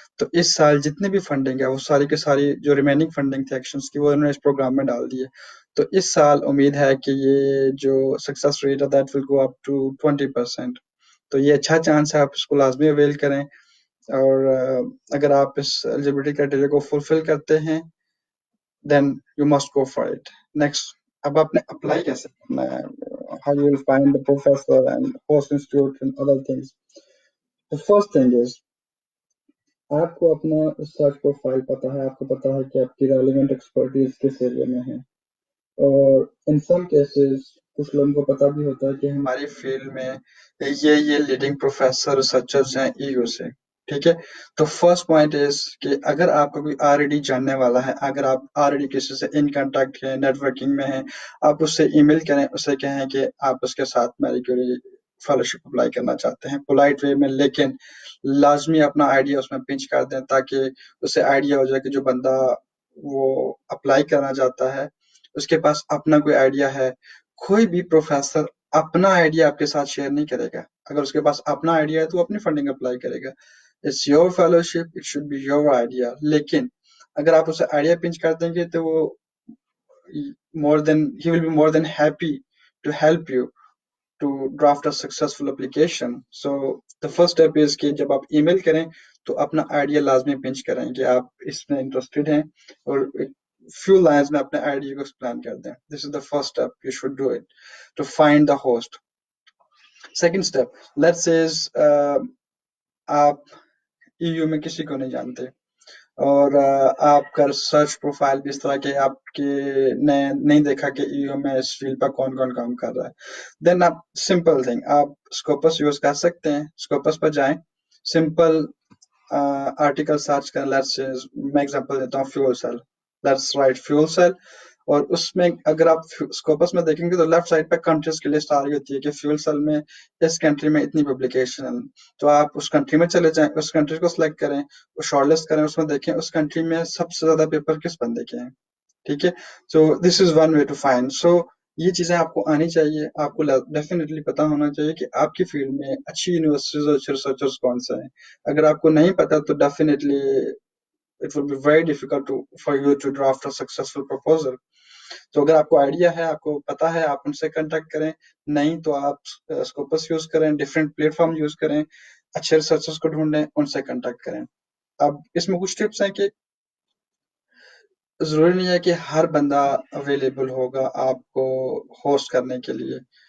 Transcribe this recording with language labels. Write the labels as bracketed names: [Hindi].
[Urdu] تو اس سال جتنی بھی فنڈنگ ہے وہ ساری کی ساری جو ریمیننگ فنڈنگ تھی ایکشنز کی، وہ انہوں نے اس پروگرام میں ڈال دی ہے. تو اس سال امید ہے کہ یہ جو سکسیس ریٹ ہے [English] that will go up to [Urdu] 20%. تو یہ اچھا چانس ہے، آپ اس کو لازمی اویل کریں. اور اگر آپ اس ایلیجیبلٹی کرائٹیریا کو فلفل کرتے ہیں [English] then you must go for it. Next, [Urdu] اب آپ نے اپلائی کیسے کرنا ہے؟ [English] How you will find the professor and host institute and other things. The first thing is [Urdu] آپ کو اپنا ریسرچ پروفائل پتا ہے، آپ کو پتا ہے کہ آپ کی ریلیونٹ ایکسپرٹیز کس ایریا میں ہے. اور ان سم کیسز کچھ لوگوں کو پتا بھی ہوتا ہے کہ ہماری فیلڈ میں یہ لیڈنگ پروفیسر ریسرچرز ہیں ایو سے. ٹھیک ہے، تو فرسٹ پوائنٹ از کہ اگر آپ کا کوئی آلریڈی جاننے والا ہے، اگر آپ آلریڈی کسی سے ان کانٹیکٹ ہیں، نیٹ ورکنگ میں ہیں، آپ اس سے ای میل کریں، اسے کہیں کہ آپ اس کے ساتھ میری کیوری فیلوشپ اپلائی کرنا چاہتے ہیں پولائٹ وے میں، لیکن لازمی اپنا آئیڈیا اس میں پنچ کر دیں تاکہ اسے آئیڈیا ہو جائے کہ جو بندہ وہ اپلائی کرنا چاہتا ہے اس کے پاس اپنا کوئی آئیڈیا ہے. کوئی بھی پروفیسر اپنا آئیڈیا آپ کے ساتھ شیئر نہیں کرے گا. اگر اس کے پاس اپنا آئیڈیا ہے تو وہ اپنی فنڈنگ اپلائی کرے گا. [English] It's your fellowship, it should be your idea. [Urdu] لیکن اگر آپ اسے آئیڈیا پنچ کر دیں گے تو وہ [English] he will be more than happy to help you to draft a successful application. So the first step is [Urdu] کہ جب آپ ای میل کریں تو اپنا آئیڈیا لازمی پنچ کریں کہ آپ اس میں انٹرسٹڈ ہیں، اور few lines میں اپنے آئیڈیا کو ایکسپلین کر دیں. [English] This is the first step you should do it to find the host. Second step, let's say [Urdu] آپ EU میں کسی کو نہیں جانتے اور آپ کا ریسرچ پروفائل بھی اس طرح کے آپ کے نہیں دیکھا کہ EU میں اس فیلڈ پر کون کون کام کر رہا ہے، دین آپ سمپل تھنگ، آپ اسکوپس یوز کر سکتے ہیں. اسکوپس پر جائیں، سمپل آرٹیکل سرچ کریں. میں ایگزامپل دیتا ہوں fuel cell, [English] Let's write fuel cell. [Urdu] اور اس میں اگر آپ اسکوپس میں دیکھیں گے تو لیفٹ سائڈ پہ کنٹریز کی لسٹ آ رہی ہوتی ہے کہ فیول سیل میں اس کنٹری میں اتنی پبلیکیشن. تو آپ اس کنٹری میں چلے جائیں، اس کنٹری کو سلیکٹ کریں، وہ شارٹ لسٹ کریں، اس میں دیکھیں اس کنٹری میں سب سے زیادہ پیپر کس بندے کے ہیں. ٹھیک ہے، [English] So this is one way to find. [Urdu] سو یہ چیزیں آپ کو آنی چاہیے، آپ کو ڈیفینیٹلی پتا ہونا چاہیے کہ آپ کی فیلڈ میں اچھی یونیورسٹیز اور اچھے ریسرچرز کون سے ہیں. اگر آپ کو نہیں پتا تو definitely [English] it will be very difficult for you to draft a successful proposal. [Urdu] تو اگر آپ کو آئیڈیا ہے، آپ کو پتا ہے، آپ ان سے کنٹیکٹ کریں. نہیں تو آپ اسکوپس یوز کریں، ڈفرینٹ پلیٹ فارم یوز کریں، اچھے ریسرچرز کو ڈھونڈیں، ان سے کنٹیکٹ کریں. اب اس میں کچھ ٹپس ہیں کہ ضروری نہیں ہے کہ ہر بندہ اویلیبل ہوگا آپ کو ہوسٹ کرنے کے لیے.